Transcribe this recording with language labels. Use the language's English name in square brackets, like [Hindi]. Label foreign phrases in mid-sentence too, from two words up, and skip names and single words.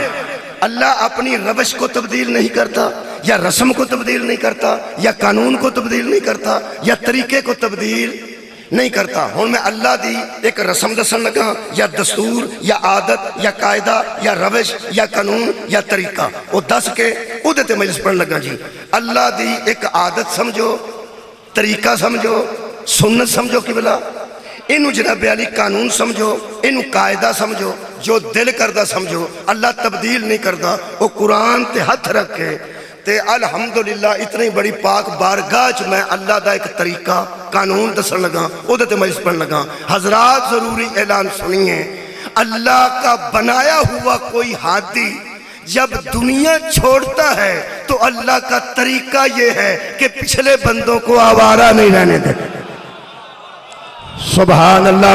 [Urdu] اللہ اپنی روش کو تبدیل نہیں کرتا، یا رسم کو تبدیل نہیں کرتا، یا قانون کو تبدیل نہیں کرتا، یا طریقے کو تبدیل نہیں کرتا. [Punjabi] ہون میں اللہ دی ایک رسم دسن لگا، یا دستور، یا عادت، یا قاعدہ، یا روش، یا قانون، یا طریقہ. وہ دس کے اودے تے مجلس پڑھن لگا جی. اللہ دی ایک عادت سمجھو، طریقہ سمجھو، سنت سمجھو قبلہ. انہوں جناب علی قانون سمجھو، انہوں قاعدہ سمجھو، جو دل کردہ سمجھو. اللہ تبدیل نہیں کردا. وہ قرآن تے ہاتھ رکھ کے تے الحمدللہ اتنی بڑی پاک بارگاہ چ میں اللہ دا ایک طریقہ قانون دسن لگا، اودے تے مجلس پڑھن لگا. [Urdu] حضرات ضروری اعلان سنیے، اللہ کا بنایا ہوا کوئی ہادی جب دنیا چھوڑتا ہے تو اللہ کا طریقہ یہ ہے کہ پچھلے بندوں کو آوارہ نہیں رہنے دے. [Arabic] سبحان اللہ.